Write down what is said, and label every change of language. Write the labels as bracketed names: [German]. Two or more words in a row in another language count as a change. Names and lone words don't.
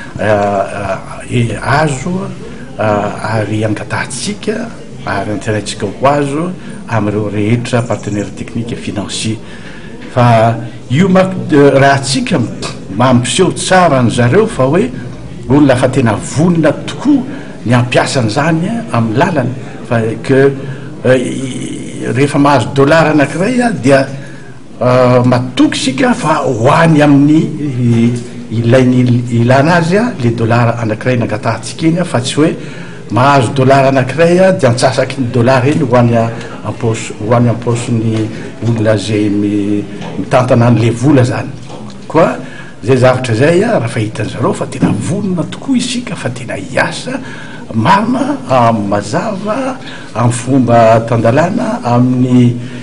[Malagasy] azo ary angatahantsika ary anteraintsika ho azo amin'ireo rehetra [French] partenaire technique et financier [Malagasy] fa io raha tsika mampiseho tsara ny zareo fa hoe olona fa tena vonina tokoa ny ampiasan'izany amin'ny lalany fa que rehefa mahazo dollar anankiray dia matoky sika fa hoany amin'ny ilana azy le dollar anankiray nangatahantsika iny fa tsy hoe mahazo dollar anankiray dia antsasaky ny dollar iny hoany am-posiny olona zay mitantana an'le vola zany koa zay zavatra zay raha fahitan'zareo fa tena vonona tokoa isika fa tena hiasa mama amin'ny mazava amin'ny fomba tandalana amin'ny